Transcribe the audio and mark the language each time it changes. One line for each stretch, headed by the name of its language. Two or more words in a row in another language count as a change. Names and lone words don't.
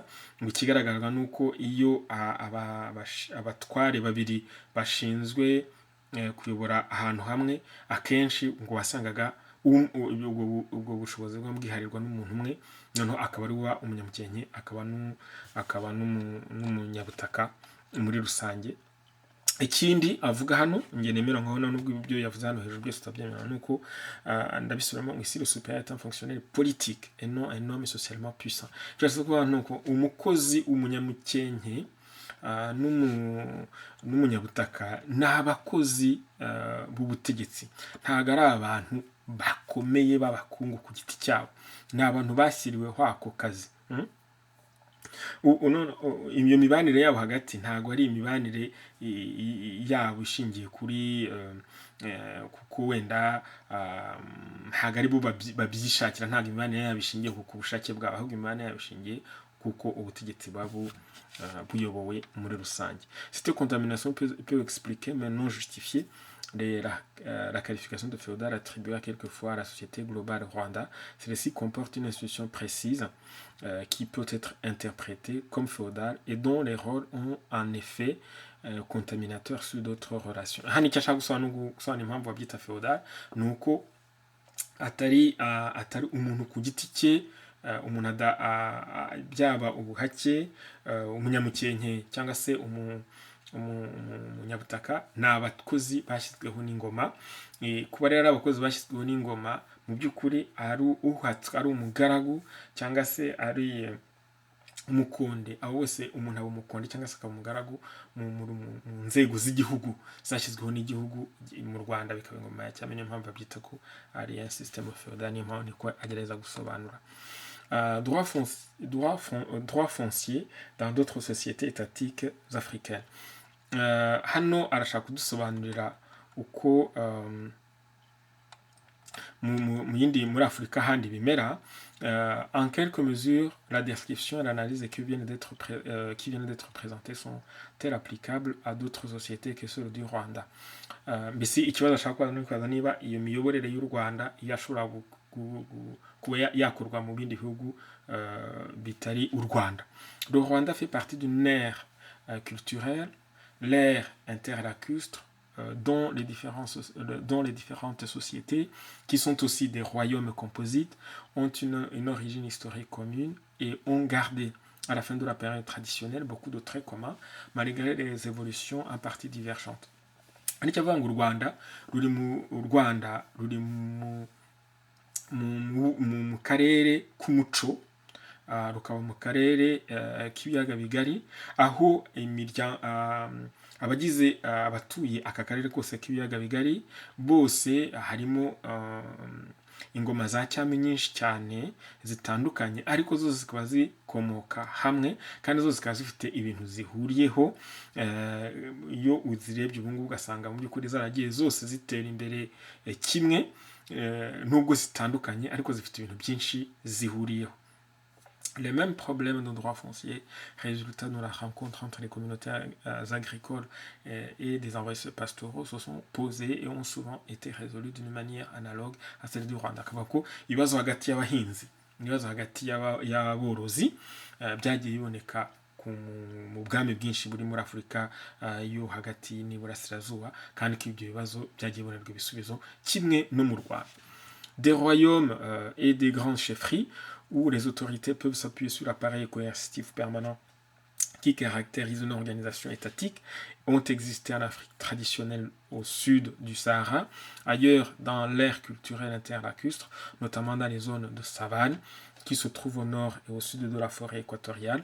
Kinyarwanda: Ngo ikigaragara ni uko iyo abatware babiri bashinzwe kuyobora ahantu hamwe, akenshi ngo wasangaga ubwo bushobozi bwiharirwa n'umuntu umwe, noneho akaba ari wa umunyamukenke akaba n'umunyabutaka muri rusange. Ikindi avuga hano, nge nemera nkabona n'ubwo ibyo yavuze hano hejuru byose utabyemera, nuko ndabisubiramo ngo
French: ici le supérieur est un fonctionnaire politique et non un homme socialement puissant.
Kinyarwanda: Cyose kuba nuko umukozi umunyamukenke n'umunyabutaka n'abakozi b'ubutegetsi, ntago ari abantu bakomeye b'abakungu ku giti cyabo, ni abantu bashyiriweho ako kazi. iyo mibanire yabo hagati ntabwo ari imibanire yabo ishingiye kuri kuko wenda ntabwo ari bo babyishakira, ntabwo imibanire yabo ishingiye ku bushake bwabo, ahubwo imibanire yabo ishingiye kuko ubutegetsi babo buyobowe muri rusange.
French: Cette contamination peut expliquer mais non justifier la qualification de féodal attribuée quelquefois à la société globale Rwanda. Celle-ci comporte une institution précise qui peut être interprétée comme féodale et dont les rôles ont en effet contaminateur sur d'autres relations.
Kinyarwanda: Hano icyo ashaka gusobanura impamvu babyita féodal ni uko atari umuntu ku giti cye, umuntu byaba ubuhake, umunyamukenke cyangwa se umunyabutaka, ni abakozi bashyizweho n'ingoma. Kuba rero abakozi bashyizweho n'ingoma mu by'ukuri ari umugaragu cyangwa se ari umukonde, aho wese umuntu aba umukonde cyangwa se akaba umugaragu mu nzego z'igihugu zashyizweho n'igihugu. Mu Rwanda bikaba ingoma ya cyami, niyo mpamvu babyita ko ari
French: un système féodal,
Kinyarwanda: niyo mpamvu niko agereza gusobanura.
French: Droit foncier dans d'autres sociétés étatiques africaines.
Kinyarwanda: Hano arashaka kudusobanurira uko muri Afurika handi bimera.
French: En quelques mesures, la description et l'analyse qui viennent d'être présentées sont-elles applicables à d'autres sociétés que celles du Rwanda?
Kinyarwanda: Mbese ikibazo ashaka kubaza niba iyo miyoborere y'u Rwanda yashobora kuba yakorwa mu bindi bihugu bitari u Rwanda.
French: Le Rwanda fait partie d'une ère culturelle, l'ère interlacustre, dont les différentes sociétés, qui sont aussi des royaumes composites, ont une origine historique commune et ont gardé, à la fin de la période traditionnelle, beaucoup de traits communs, malgré les évolutions en partie divergentes.
Kinyarwanda: Ariko avuga ngo u Rwanda ruri mu karere k'umuco, rukaba mu karere k'ibiyaga bigari, aho abagize abatuye aka karere kose k'ibiyaga bigari bose harimo ingoma za cyami nyinshi cyane zitandukanye, ariko zose zikaba zikomoka hamwe kandi zose zikaba zifite ibintu zihuriyeho. Iyo uzirebye ubu ngubu ugasanga mu by'ukuri zaragiye zose zitera imbere kimwe, nubwo zitandukanye ariko zifite ibintu byinshi zihuriyeho.
French: Les mêmes problèmes de droit foncier résultant de la rencontre entre les communautés agricoles et des envahisseurs pastoraux se sont posés et ont souvent été résolus d'une manière analogue à celle du Rwanda.
Kinyarwanda: Akavuga ko ibibazo hagati y'abahinzi, ibibazo hagati y'aborozi byagiye biboneka mu bwami bwinshi buri muri Afurika yo hagati n'iburasirazuba, kandi ko ibyo bibazo byagiye bibonerwa ibisubizo kimwe no mu Rwanda.
French: Des royaumes et des grandes chefferies où les autorités peuvent s'appuyer sur l'appareil coercitif permanent qui caractérise une organisation étatique ont existé en Afrique traditionnelle au sud du Sahara, ailleurs dans l'ère culturelle interlacustre, notamment dans les zones de savane qui se trouvent au nord et au sud de la forêt équatoriale.